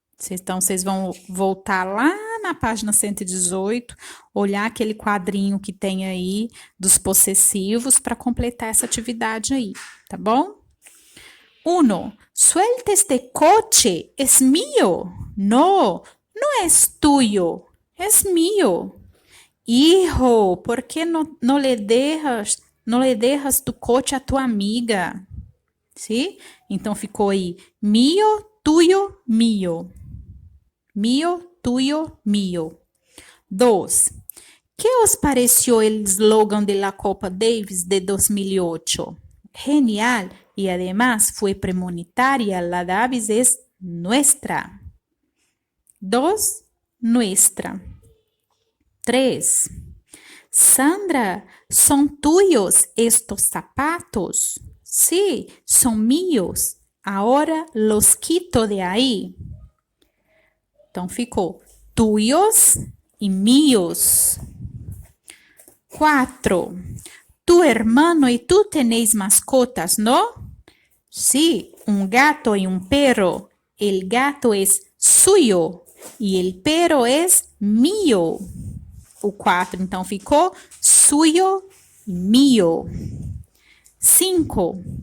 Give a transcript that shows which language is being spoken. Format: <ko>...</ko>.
<pt>Então, vocês vão voltar lá na página 118, olhar aquele quadrinho que tem aí dos possessivos para completar essa atividade aí, tá bom? 1.</pt> <es>Suelta este coche, es mío. No, no es tuyo, es mío. Hijo, ¿por qué no le dejas tu coche a tu amiga? ¿Sí?</es> <pt>Então ficou aí, mío, tuyo, mío.</pt> <es>Mío, tuyo, mío. 2. ¿Qué os pareció el eslogan de la Copa Davis de 2008? Genial, y además fue premonitoria, la Davis es nuestra. 2. Nuestra. 3. Sandra, ¿son tuyos estos zapatos? Sí, son míos. Ahora los quito de ahí.</es> <pt>Então ficou tuyos y míos. 4.</pt> <es>Tu hermano y tú tenéis mascotas, ¿no? Sí, un gato y un perro. El gato es suyo y el perro es mío.</es> <pt>O 4, então ficou suyo y mío. 5.</pt>